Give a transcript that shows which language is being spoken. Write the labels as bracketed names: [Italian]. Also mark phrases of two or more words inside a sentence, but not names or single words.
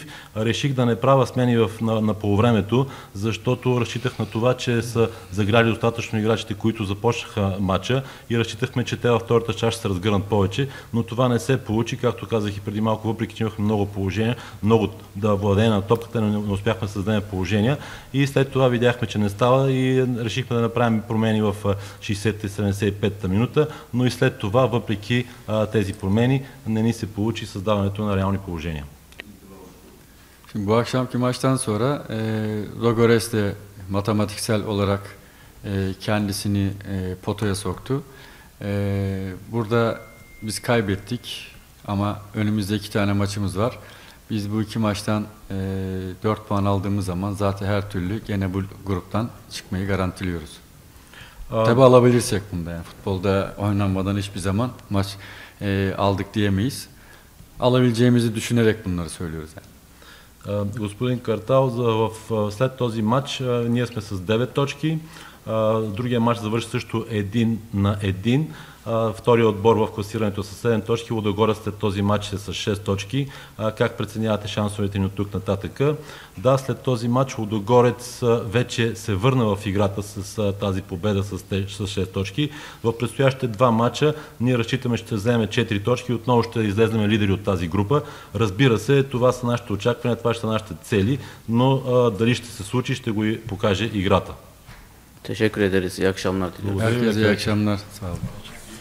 [Bulgarian] Реших да не правя смени на полувремето, защото разчитах на това, че са заграли достатъчно играчите, които започнаха матча и разчитахме, че те във втората част ще се разгърнат повече, но това не се получи, както казах и преди малко, въпреки че имахме много положения, много да владеем на топката, не успяхме да създадем положения и след това видяхме, че не става и решихме да направим промени в 60-75-та минута, но и след това, въпреки тези промени, не ни се получи създаването на реални положения. [Turkish] Şimdi bu akşamki maçtan sonra Logores de matematiksel olarak kendisini potaya soktu. Burada biz kaybettik ama önümüzde 2 tane maçımız var. Biz bu 2 maçtan 4 puan aldığımız zaman zaten her türlü gene bu gruptan çıkmayı garantiliyoruz. Tabi alabilirsek bunda, yani futbolda oynanmadan hiçbir zaman maç aldık diyemeyiz. Alabileceğimizi düşünerek bunları söylüyoruz yani. [Bulgarian] Господин Картал, след този матч ние сме с 9 точки. Другия матч завърши също 1-1. Втория отбор в класирането с 7 точки, Лудогорец след този матч е с 6 точки. Как преценявате шансовете ни от тук нататък? Да, след този матч Лудогорец вече се върна в играта с тази победа с 6 точки. В предстоящите 2 матча ние разчитаме, ще вземем 4 точки и отново ще излезнем лидери от тази група. Разбира се, това са нашите очаквания, това ще са нашите цели, но дали ще се случи, ще го покаже играта. [Turkish] Teşekkür ederiz. İyi akşamlar diliyorum. Herkese iyi akşamlar. Sağ olun.